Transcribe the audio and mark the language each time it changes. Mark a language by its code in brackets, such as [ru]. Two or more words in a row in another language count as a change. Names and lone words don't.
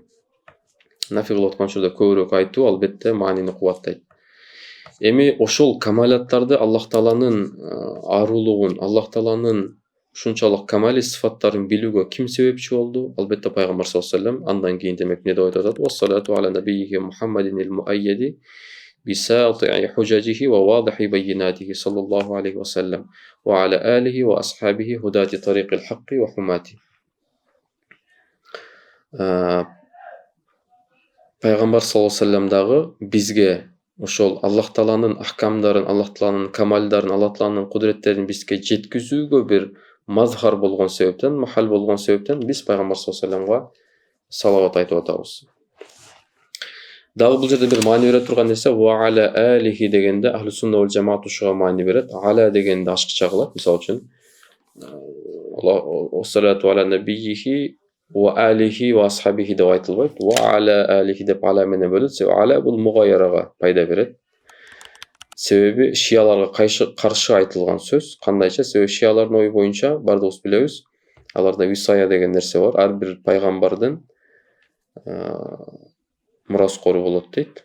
[ky] Нафи кылып аткан учурда көбүрөөк айтуу албетте маанини кубаттайт. Эми ошол камалаттарды Аллах тааланын арулугун, Аллах тааланын ушунчалык камали сифаттарын билүүгө ким себепчи болду? Албетте пайгамбар [ar] صلى الله عليه وسلم. [ky] Андан кийин демек не деп айтат? [ar] والصلاة على النبي محمد المؤيد بساطع حججه وواضح بيناته صلى الله عليه وسلم وعلى آله وأصحابه هداة طريق الحق وحماته. [ky] Пайгамбар [ar] صلى الله عليه وسلم [ky] дагы бизге ошол Аллах тааланын ахкамдарын, Аллах тааланын камалдарын, Аллах тааланын кудуреттерин бизге жеткизүүгө бир мазхар болгон себептен, махал болгон себептен биз пайгамбар [ar] صلى الله عليه وسلم [ky] салават айтып атабыз. Дагы бул жерде бир маани бере турган нерсе [ar] وعلى آله [ky] дегенде [ar] أهل السنة والجماعة [ky] ушуга маани берет. Аля дегенде ашыкча кылат. Мисалы үчүн [ar] والصلاة على نبيه وآله وأصحابه [ky] деп айтылбайт. [ar] وعلى آله [ky] деп аля менен бөлөт. Себеби аля бул мугайярага пайда берет. Себеби шияларга каршы айтылган сөз. Кандайча? Себеби шиялардын ою боюнча бардыгыбыз билебиз. Аларда висая деген нерсе бар. Ар бир пайгамбардын мураскору болот дейт.